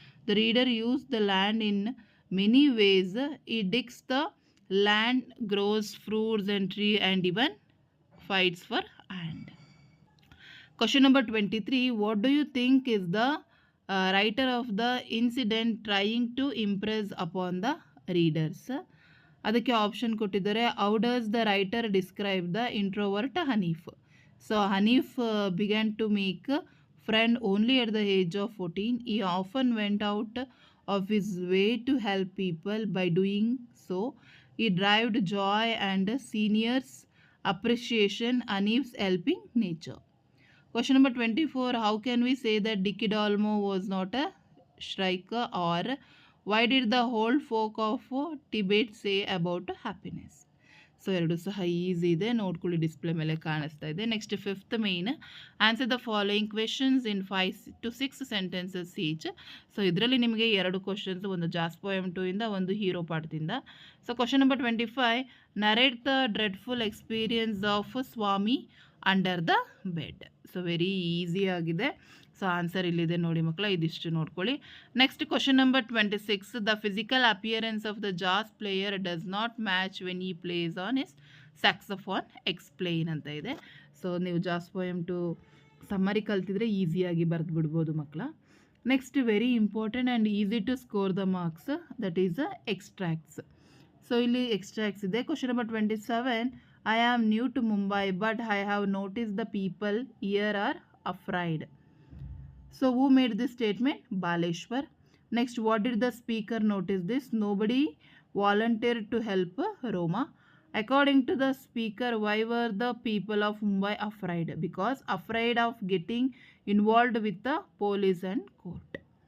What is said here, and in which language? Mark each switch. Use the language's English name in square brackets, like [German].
[English] The reader uses the land in many ways. He digs the land, grows fruits and tree and even fights for land. Question number 23, what do you think is the writer of the incident trying to impress upon the readers? [Kannada] ಅದಕ್ಕೆ option ಕೊಟ್ಟಿದ್ದಾರೆ. [English] How does the writer describe the introvert Hanif? So Hanif began to make friend only at the age of 14. He often went out of his way to help people. By doing so, he derived joy and seniors' appreciation. Hanif's helping nature. Question number 24, how can we say that Dicky Dalmo was not a striker? Or why did the old folk of Tibet say about happiness? [Kannada] So ಎರಡು ಸಹ easy ಇದೆ, ನೋಡ್ಕೊಳ್ಳಿ, display ಮೇಲೆ ಕಾಣಿಸ್ತಾ ಇದೆ. [English] Next fifth main, answer the following questions in 5 to 6 sentences each. [Kannada] So ಇದರಲ್ಲಿ ನಿಮಗೆ 2 questions, ಒಂದು ಜಾಸ್ ಪೋಯಮ್ 2 ಇಂದ, ಒಂದು hero ಪಾಠದಿಂದ. [English] So question number 25, narrate the dreadful experience of Swami under the bed. [Kannada] So very easy ಆಗಿದೆ. ಸೊ ಆನ್ಸರ್ ಇಲ್ಲಿದೆ ನೋಡಿ ಮಕ್ಕಳ, ಇದಿಷ್ಟು ನೋಡ್ಕೊಳ್ಳಿ. [English] next question number 26, the physical appearance of the jazz player does not match when he plays on his saxophone, explain [Kannada] ಅಂತ ಇದೆ. So ನೀವು ಜಾಸ್ ಪೋಯಮ್ ಟು ಸಮ್ಮರಿ ಕಲ್ತಿದ್ರೆ ಈಸಿಯಾಗಿ ಬರೆದು ಬಿಡ್ಬೋದು ಮಕ್ಕಳ. [English] Next very important and easy to score the marks, that is extracts. [Kannada] So ಇಲ್ಲಿ extracts ಇದೆ. [English] Question number 27, I am new to Mumbai but I have notice the people here are afraid. So who made this statement? Baleshwar. Next, what did the speaker notice this? Nobody volunteered to help Roma. According to the speaker, why were the people of Mumbai afraid? Because afraid of getting involved with the police and court.